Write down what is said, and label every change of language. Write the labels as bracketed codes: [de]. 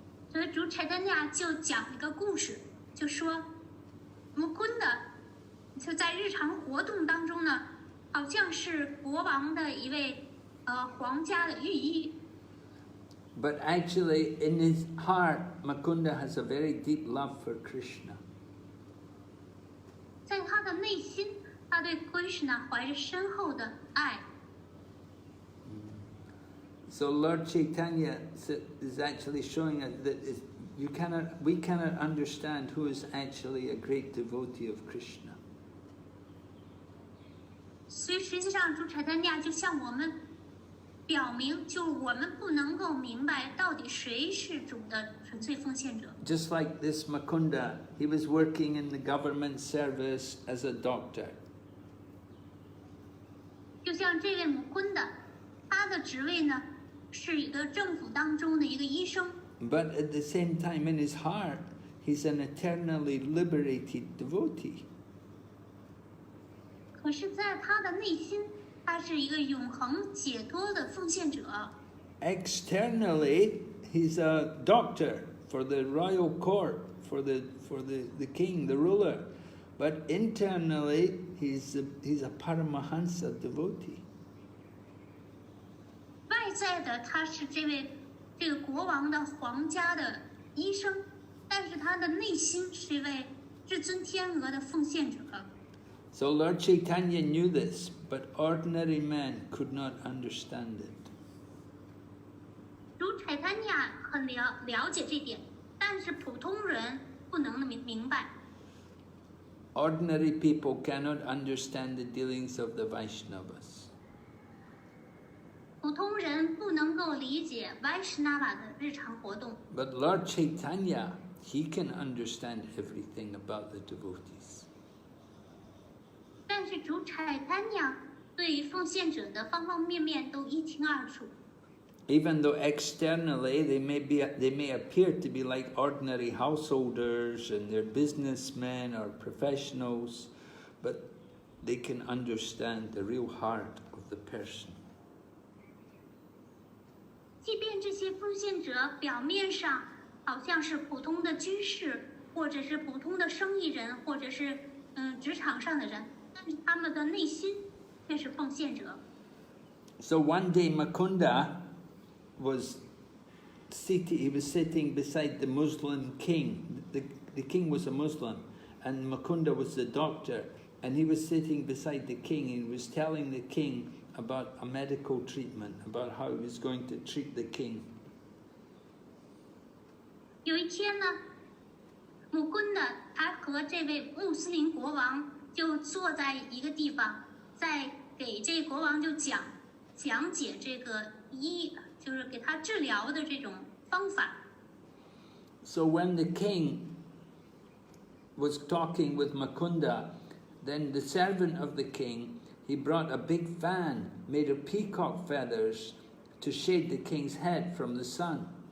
[zh] 所以主柴丹亚就讲一个故事，就说母昆的就在日常活动当中呢，好像是国王的一位皇家的御医。 [en] But actually, in his heart, Mukunda has a very deep love for Krishna. [zh] 在他的内心，他对 Krishna 怀着深厚的爱。 [en] So Lord Chaitanya is actually showing us that we cannot understand who is actually a great devotee of Krishna. [zh] 所以实际上，主柴丹亚就向我们表明，就我们不能够明白到底谁是主的纯粹奉献者。 [en] Just like this Mukunda, he was working in the government service as a doctor. [zh] 就像这位母昆的，他的职位呢是一个政府当中的一个医生。 [en] But at the same time, in his heart, he's an eternally liberated devotee. [zh] 可是，在他的内心，他是一个永恒解脱的奉献者。 [en] Externally, he's a doctor for the royal court, for the king, the ruler. but internally he's a Paramahansa devotee. [zh] 外在的他是这个国王的皇家的医生，但是他的内心是一位至尊天鹅的奉献者。 [en] So Lord Caitanya knew this, but ordinary man could not understand it. [zh] 主Caitanya很了解这点，但是普通人不能明白。 [en] Ordinary people cannot understand the dealings of the Vaishnavas. [zh] 普通人不能够理解 Vaishnava 的日常活动。 [en] But Lord Caitanya, he can understand everything about the devotees. [zh] 但是主Caitanya对奉献者的方方面面都一清二楚。 [en] Even though externally they may appear to be like ordinary householders and they're businessmen or professionals, but they can understand the real heart of the person. [zh] 即便这些奉献者表面上好像是普通的居士，或者是普通的生意人，或者是职场上的人，但是他们的内心却是奉献者。 [en] So one day Mukunda was sitting beside the Muslim king. The king was a Muslim, and Mukunda was the doctor, and he was sitting beside the king and he was telling the king about a medical treatment, about how he was going to treat the king. [zh] 有一天呢，姆昆的他和这位穆斯林国王就坐在一个地方，在给这国王就讲解这个就是给他治疗的这种方法。 [en] So when the king was talking with Mukunda, then the servant of the king, he brought a big fan made of peacock feathers to shade the king's head from the sun.